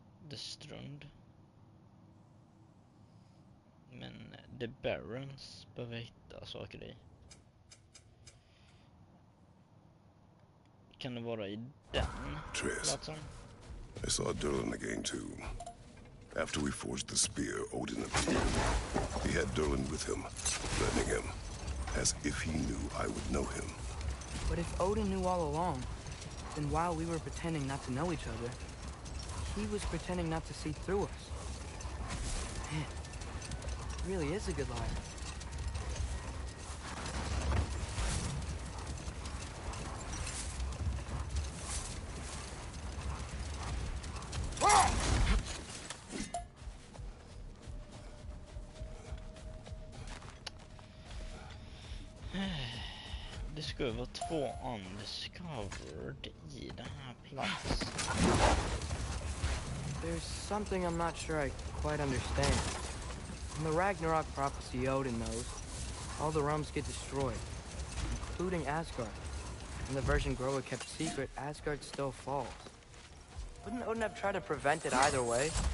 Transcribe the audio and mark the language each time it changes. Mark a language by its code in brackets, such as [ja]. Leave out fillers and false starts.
[en] The Strund. [sv] Men The Barrens behöver hitta saker i. Kan det vara i den platsen? [en] I saw Durlin again too. After we forged the spear, Odin appeared. He had Durlin with him, threatening him, as if he knew I would know him. But if Odin knew all along, then while we were pretending not to know each other, he was pretending not to see through us. Man, he really is a good liar. [sv] Det ska vara 2 undiscovered i den här platsen. [en] There's something I'm not sure I quite understand. In the Ragnarök prophecy Odin knows, all the realms get destroyed, including Asgard. In the version Groa kept secret, Asgard still falls. Wouldn't Odin have tried to prevent it either way?